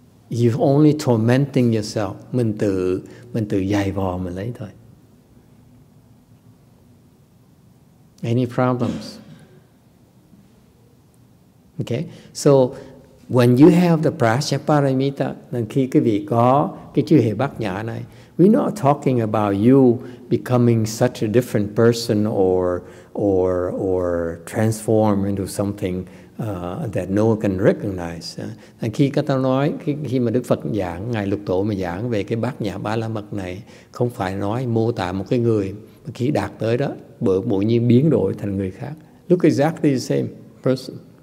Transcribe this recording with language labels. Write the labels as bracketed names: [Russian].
[English] You're only tormenting yourself. [Vietnamese] Mình tự dày vò mình lấy thôi. [English] Any problems? Okay. So when you have the Prajnaparamita, [Vietnamese] nên khi quý vị có cái chư hệ bát nhã này, [English] we're not talking about you becoming such a different person or transform into something that no one can recognize. [Vietnamese] Khi các ta nói, khi mà Đức Phật giảng, Ngài Lục Tổ mà giảng về cái bát nhã ba la mật này, không phải nói mô tả một cái người mà khi đạt tới đó, bỗng nhiên biến đổi thành người khác. [English] Look exactly the same person.